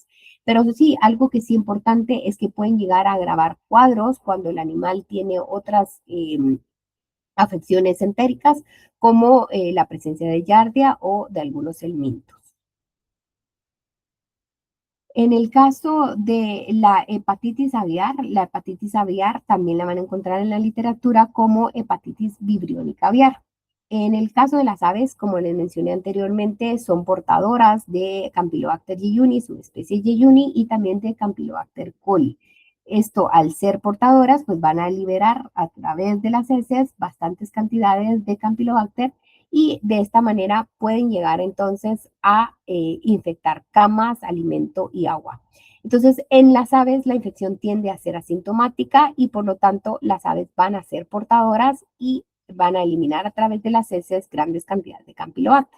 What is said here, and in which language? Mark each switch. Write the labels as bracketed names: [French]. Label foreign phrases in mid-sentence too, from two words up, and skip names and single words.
[Spanish] Pero sí, algo que sí es importante es que pueden llegar a agravar cuadros cuando el animal tiene otras afecciones entéricas, como la presencia de Giardia o de algunos helmintos. En el caso de la hepatitis aviar también la van a encontrar en la literatura como hepatitis vibriónica aviar. En el caso de las aves, como les mencioné anteriormente, son portadoras de Campylobacter jejuni, subespecie jejuni, y también de Campylobacter coli. Esto, al ser portadoras, pues van a liberar a través de las heces bastantes cantidades de Campylobacter y de esta manera pueden llegar entonces a infectar camas, alimento y agua. Entonces, en las aves la infección tiende a ser asintomática y por lo tanto las aves van a ser portadoras y van a eliminar a través de las heces grandes cantidades de Campylobacter.